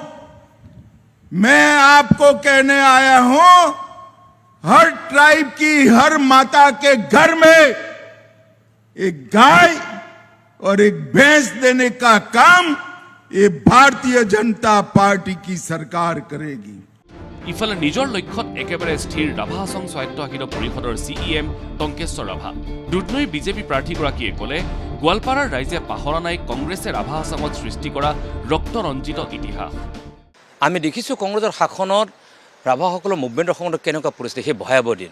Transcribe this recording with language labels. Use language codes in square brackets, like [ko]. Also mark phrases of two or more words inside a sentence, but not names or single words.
[hi] मैं आपको कहने आया हूं, हर ट्राइब की हर माता के घर में एक गाय और एक भैंस देने का काम ये भारतीय जनता पार्टी की सरकार करेगी। [as] ইফালে নিজৰ লক্ষ্যত একেবাৰে স্থিৰ ৰাভা হাছং স্বায়ত্তশাসিত পৰিষদৰ CEM টংকেশ্বৰ ৰাভা। দুধনৈৰ বিজেপি প্ৰাৰ্থীগৰাকীয়ে ক'লে, গোৱালপাৰাৰ ৰাইজে পাহৰা নাই কংগ্ৰেছে ৰাভা হাছঙত সৃষ্টি কৰা ৰক্তৰঞ্জিত ইতিহাস। আমি দেখিছোঁ কংগ্ৰেছৰ শাসনত ৰাভাসকলৰ মুভমেণ্টৰ সময়ত কেনেকুৱা পৰিস্থিতি, সেই ভয়াৱহ দিন।